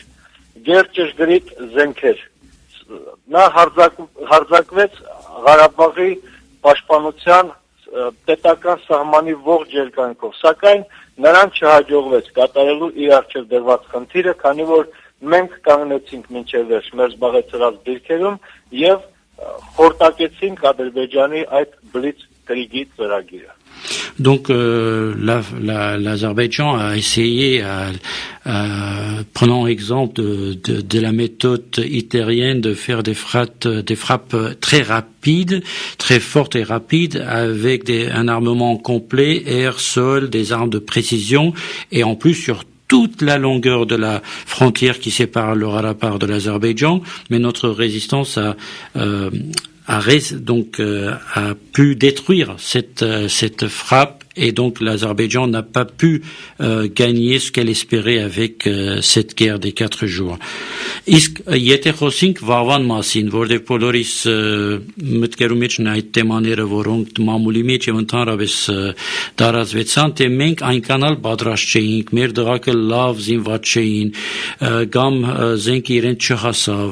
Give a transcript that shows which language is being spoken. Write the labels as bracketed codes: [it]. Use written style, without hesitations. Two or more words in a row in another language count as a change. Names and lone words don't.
[hy] գերճշգրիտ զենքեր, նա հարձակվեց Ղարաբաղի պաշտպանության պետական սահմանի ողջ երկայնքով, սակայն նրան չհաջողվեց կատարելու իր առջև դրված խնդիրը, քանի որ մենք կանգնեցինք մինչև վերջ մեր զբաղեցրած դիրքերում եւ խորտակեցինք Ադրբեջանի այդ բլիցկրիգի ծրագիրը։ [fr] Donc l'Azerbaïdjan a essayé, prenant exemple de la méthode hitlérienne, de faire des frappes très rapides, très fortes et rapides, avec un armement complet, air, sol, des armes de précision, et en plus sur toute la longueur de la frontière qui sépare le Karabakh de l'Azerbaïdjan. Mais notre résistance a pu détruire cette frappe, et donc l'Azerbaïdjan n'a pas pu gagner ce qu'elle espérait avec cette guerre des 4 jours. [hy] Իսկ եթե խոսենք վաղվան մասին, որտեղ բոլորիս մտքերում մեջ են այդ թեմաները, որոնք մամուլի մեջ եւ ընդհանրապես տարածվեցան, թե մենք այնքան էլ պատրաստ չէինք, մեր դղակը լավ զինված չէին, կամ զենքը իրենց չհասավ.